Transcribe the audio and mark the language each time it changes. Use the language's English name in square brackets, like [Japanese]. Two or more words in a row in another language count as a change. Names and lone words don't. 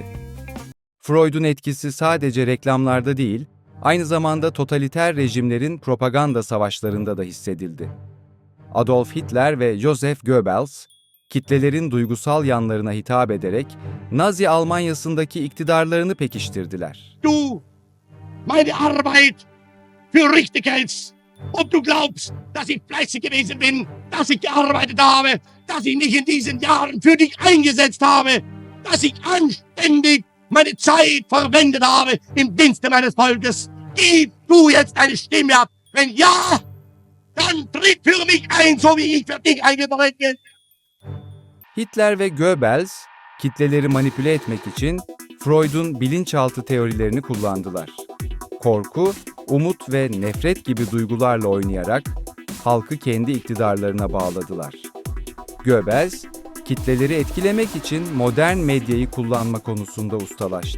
[Turkish] Freud'un etkisi sadece reklamlarda değil, aynı zamanda totaliter rejimlerin propaganda savaşlarında da hissedildi. Adolf Hitler ve Joseph Goebbels, kitlelerin duygusal yanlarına hitap ederek Nazi Almanyası'ndaki iktidarlarını pekiştirdiler. [German] Du, meine Arbeit für richtig hältst. Ob du glaubst, dass ich fleißig gewesen bin, dass ich gearbeitet habe, dass ich mich in diesen Jahren für dich eingesetzt habe, dass ich anständig meine Zeit verwendet habe im Dienste meines Volkes. Gib du jetzt eine Stimme ab. Wenn ja, dann tritt für mich ein, so wie ich für dich eingetreten bin. [Turkish] Hitler ve Goebbels, kitleleri manipüle etmek için Freud'un bilinçaltı teorilerini kullandılar. Korku, umut ve nefret gibi duygularla oynayarak halkı kendi iktidarlarına bağladılar. Goebbels, kitleleri etkilemek için modern medyayı kullanma konusunda ustalaştı.